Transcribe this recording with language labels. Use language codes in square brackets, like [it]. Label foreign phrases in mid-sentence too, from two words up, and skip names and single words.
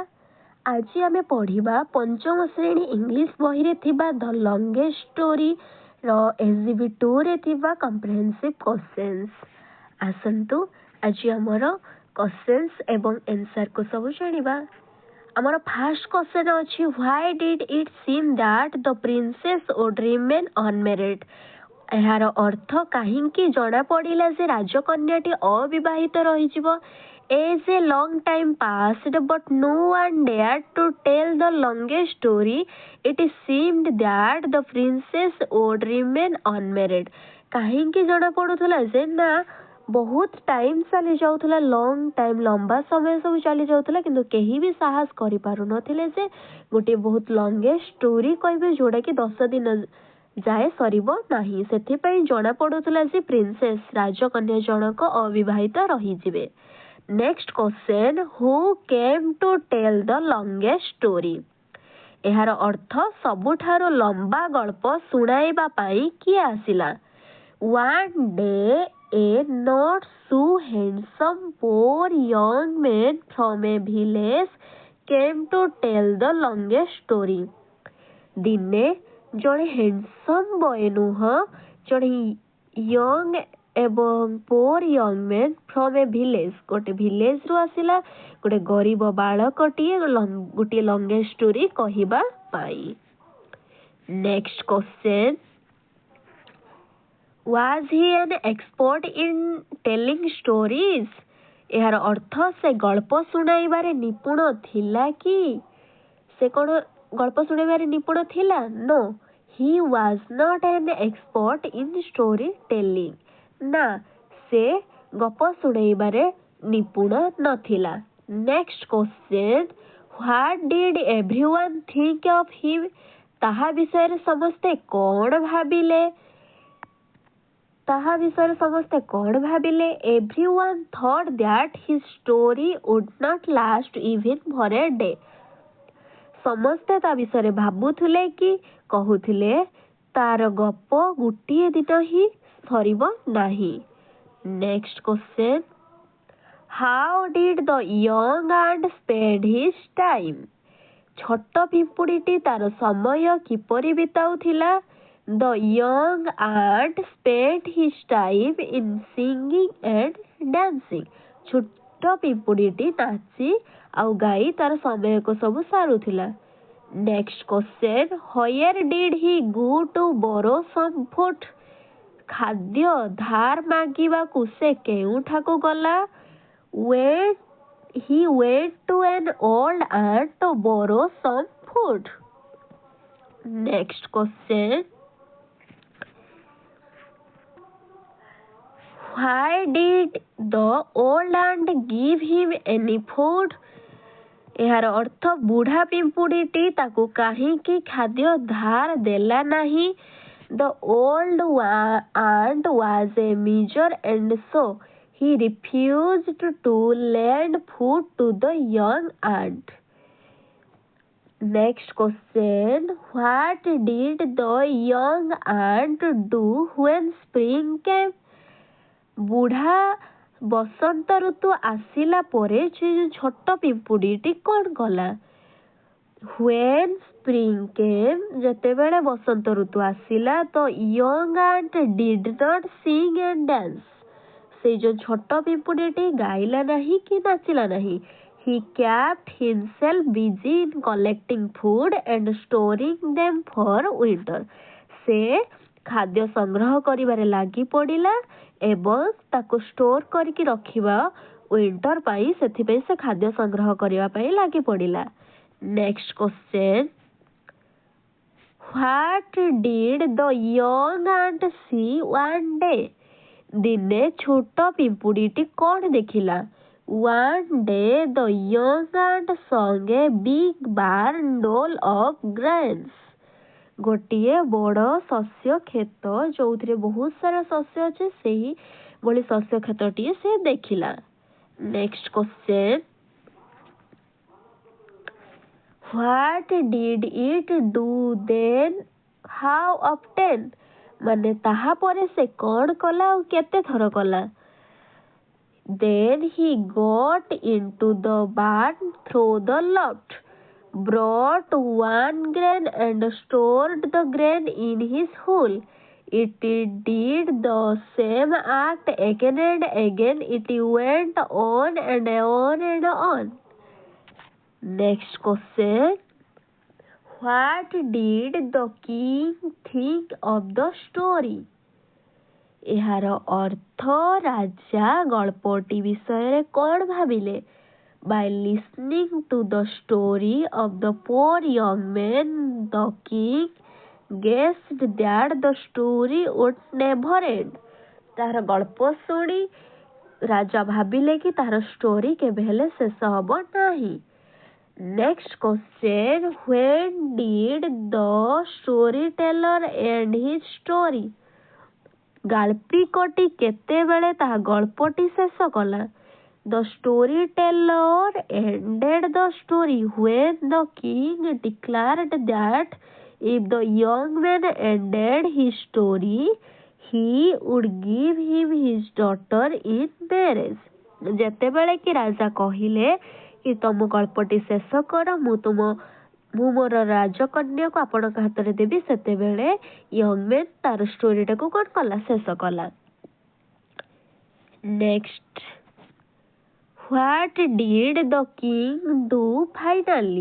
[or] ଆଜି ଆମେ ପଢ଼ିବା ପଞ୍ଚମ ଶ୍ରେଣୀ ଇଂଲିଶ ବହିରେ ଥିବା ଦ ଲଙ୍ଗେଷ୍ଟ ଷ୍ଟୋରି ର SGB 2ରେ ଥିବା [en] comprehensive questions. [or] ଆସନ୍ତୁ ଆଜି ଆମର କ୍ୱେଶ୍ଚନ୍ସ ଏବଂ ଆନ୍ସରକୁ ସବୁ ଜାଣିବା। ଆମର ଫାର୍ଷ୍ଟ କ୍ୱେଶ୍ଚନ୍ ଅଛି, [en] why did it seem that the princess would remain unmarried? [or] ଏହାର ଅର୍ଥ କାହିଁକି ଜଣାପଡ଼ିଲା ଯେ ରାଜକନ୍ୟାଟି ଅବିବାହିତ ରହିଯିବ? [en] As a long time passed but no one dared to tell the longest story, it seemed that the princess would remain unmarried. [or] କାହିଁକି ଜଣାପଡ଼ୁଥିଲା ଯେ ନା ବହୁତ ଟାଇମ୍ ଚାଲି ଯାଉଥିଲା, [en] long time [or] ଲମ୍ବା ସମୟ ସବୁ ଚାଲି ଯାଉଥିଲା, କିନ୍ତୁ କେହି ବି ସାହସ କରିପାରୁନଥିଲେ ଯେ ଗୋଟିଏ ବହୁତ [en] longest story [or] କହିବେ ଯୋଉଟାକି 10 ଦିନ ଯାଏ ସରିବ ନାହିଁ। ସେଥିପାଇଁ ଜଣାପଡ଼ୁଥିଲା ଯେ ପ୍ରିନ୍ସେସ୍ ରାଜକନ୍ୟା ଜଣକ ଅବିବାହିତ ରହିଯିବେ। [en] next question, who came to tell the longest story? [or] ଏହାର ଅର୍ଥ ସବୁଠାରୁ ଲମ୍ବା ଗଳ୍ପ ଶୁଣାଇବା ପାଇଁ କିଏ ଆସିଲା? [en] One day a not so handsome poor young man from a village came to tell the longest story. [or] ଦିନେ ଜଣେ [en] handsome boy [or] ନୁହଁ, ଜଣେ ୟଙ୍ଗ ଏବଂ [en] poor young man from a village, [or] ଗୋଟେ ଭିଲେଜରୁ ଆସିଲା, ଗୋଟେ ଗରିବ ବାଳକଟିଏ ଗୋଟିଏ [en] longest story [or] କହିବା ପାଇଁ। [en] next question, was he an expert in telling stories? [or] ଏହାର ଅର୍ଥ ସେ ଗଳ୍ପ ଶୁଣାଇବାରେ ନିପୁଣ ଥିଲା କି? ସେ କ'ଣ ଗଳ୍ପ ଶୁଣାଇବାରେ ନିପୁଣ ଥିଲା? [en] No, he was not an expert in story telling. [or] ନା, ସେ ଗପ ଶୁଣାଇବାରେ ନିପୁଣ ନଥିଲା। [en] next question, what did everyone think of him? [or] ତାହା ବିଷୟରେ ସମସ୍ତେ କ'ଣ ଭାବିଲେ? [en] Everyone thought that his story would not last even for a day. [or] ସମସ୍ତେ ତା ବିଷୟରେ ଭାବୁଥିଲେ କି କହୁଥିଲେ ତାର ଗପ ଗୋଟିଏ ଦିନ ହିଁ ସରିବ ନାହିଁ। [en] next question, how did the young ant spend his time? [or] ଛୋଟ ପିମ୍ପୁଡ଼ିଟି ତାର ସମୟ କିପରି ବିତାଉଥିଲା? [en] The young ant spent his time in singing and dancing. [or] ଛୋଟ ପିମ୍ପୁଡ଼ିଟି ନାଚି ଆଉ ଗାଇ ତାର ସମୟକୁ ସବୁ ସାରୁଥିଲା। [en] next question, where did he go to borrow some food? [or] ଖାଦ୍ୟ ଧାର ମାଗିବାକୁ ସେ କେଉଁଠାକୁ ଗଲା? [en] He went to an old ant to borrow some food. Next question, why did the old ant give him any food? [or] ଏହାର ଅର୍ଥ ବୁଢ଼ା ପିମ୍ପୁଡ଼ିଟି ତାକୁ କାହିଁକି ଖାଦ୍ୟ ଧାର ଦେଲା ନାହିଁ? [en] The old ant was a miser and so he refused to lend food to the young ant. Next question, what did the young ant do when spring came? [or] ବୁଢ଼ା ବସନ୍ତ ଋତୁ ଆସିଲା ପରେ ସେ ଛୋଟ ପିମ୍ପୁଡ଼ିଟି କ'ଣ କଲା? [en] When spring came, [or] ଯେତେବେଳେ ବସନ୍ତ ଋତୁ ଆସିଲା, ତ [en] young ant did not sing and dance. [or] ସେ ଯୋଉ ଛୋଟ ପିମ୍ପୁଡ଼ିଟି ଗାଇଲା ନାହିଁ କି ନାଚିଲା ନାହିଁ। [en] He kept himself busy in collecting food and storing them for winter. [or] ସେ ଖାଦ୍ୟ ସଂଗ୍ରହ କରିବାରେ ଲାଗି ପଡ଼ିଲା ଏବଂ ତାକୁ ଷ୍ଟୋର କରିକି ରଖିବା ୱିଣ୍ଟର ପାଇଁ, ସେଥିପାଇଁ ସେ ଖାଦ୍ୟ ସଂଗ୍ରହ କରିବା ପାଇଁ ଲାଗି ପଡ଼ିଲା। [en] next question, what did the young ant see one day? [or] ଦିନେ ଛୋଟ ପିମ୍ପୁଡ଼ିଟି କ'ଣ ଦେଖିଲା? [en] One day the young ant saw a big barn full of grains. [or] ଗୋଟିଏ ବଡ଼ ଶସ୍ୟ କ୍ଷେତ ଯୋଉଥିରେ ବହୁତ ସାରା ଶସ୍ୟ ଅଛି, ସେହି ଭଳି ଶସ୍ୟ କ୍ଷେତଟିଏ ସେ ଦେଖିଲା। [en] next question, what did it do then? How often? [or] ମାନେ ତାହାପରେ ସେ କ'ଣ କଲା ଆଉ କେତେ ଥର କଲା? [en] Then he got into the barn through the loft, brought one grain and stored the grain in his hole. It did the same act again and again. It went on and on and on. Next question. What did the king think of the story? [or] ଏହାର ଅର୍ଥ ରାଜା ଗଳ୍ପଟି ବିଷୟରେ କ'ଣ ଭାବିଲେ? [en] By listening to the story of the poor young man, the king guessed that the story would never end. [or] ତାହାର ଗଳ୍ପ ଶୁଣି ରାଜା ଭାବିଲେ କି ତାହାର ଷ୍ଟୋରି କେବେ ହେଲେ ଶେଷ ହବ ନାହିଁ. [en] Next question. When did the storyteller end his story? [or] ଗାଳ୍ପିକଟି କେତେବେଳେ ତାହା ଗଳ୍ପଟି ଶେଷ କଲା? [en] The storyteller ended the story when the king declared that if the young man ended his story, he would give him his daughter in marriage. [or] ଯେତେବେଳେ କି ରାଜା କହିଲେ କି ତମ ଗଳ୍ପଟି ଶେଷ କର, ମୁଁ ମୋର ରାଜକନ୍ୟାକୁ ଆପଣଙ୍କ ହାତରେ ଦେବି, ସେତେବେଳେ [en] young man [or] ତାର ଷ୍ଟୋରିଟାକୁ କ'ଣ କଲା? ଶେଷ କଲା. ନେକ୍ସଟ. [en] what did the king do finally?